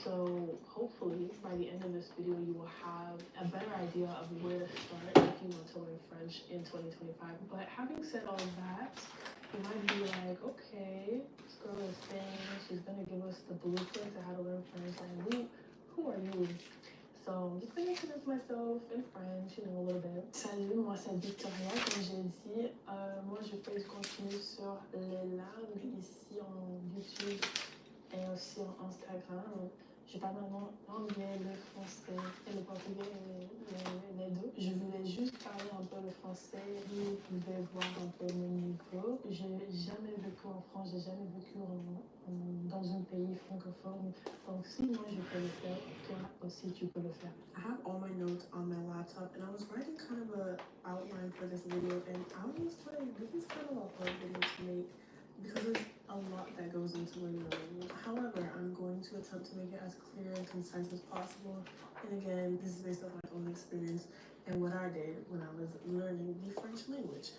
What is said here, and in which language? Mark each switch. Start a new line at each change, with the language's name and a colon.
English: So hopefully by the end of this video you will have a better idea of where to start if you want to learn French in 2025. But having said all of that, you might be like, okay, this girl is saying she's going to give us the blueprint to how to learn French, and who are you? So I'm just going to introduce myself in French, you know, a little bit.
French: Salut, moi c'est Victoria, comme j'ai dit. Moi je fais du contenu sur les langues ici en YouTube et aussi en Instagram. Je parle l'anglais, le français et le portugais, les deux. Je voulais juste parler un peu le français. Vous pouvez voir un peu mon niveau. J'ai jamais vécu en France, j'ai jamais vécu dans un pays francophone. Donc si moi je peux le faire, toi aussi tu peux le faire.
English: I have all my notes on my laptop, and I was writing kind of a outline for this video, and I was like, this is kind of a hard video to make because there's a lot that goes into learning a language. However, I'm going to attempt to make it as clear and concise as possible. And again, this is based on my own experience and what I did when I was learning the French language.